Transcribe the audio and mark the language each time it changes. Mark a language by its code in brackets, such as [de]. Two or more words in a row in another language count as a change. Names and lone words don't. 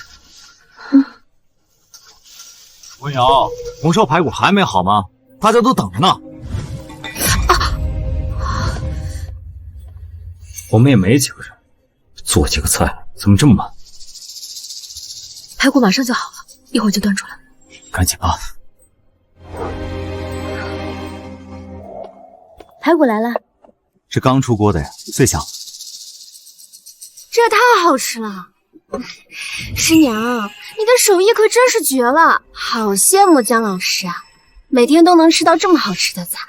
[zh] 文瑤，紅燒排骨還沒好嗎？大家都等着呢。我們也沒幾個人，做幾個菜怎麼這麼慢？排骨馬上就好了，一會兒就端出來。趕緊吧。排骨來了，是剛出鍋的呀，最香。這也太好吃了！師娘，你的手藝可真是絕了，好羨慕江老師啊，每天都能吃到這麼好吃的菜。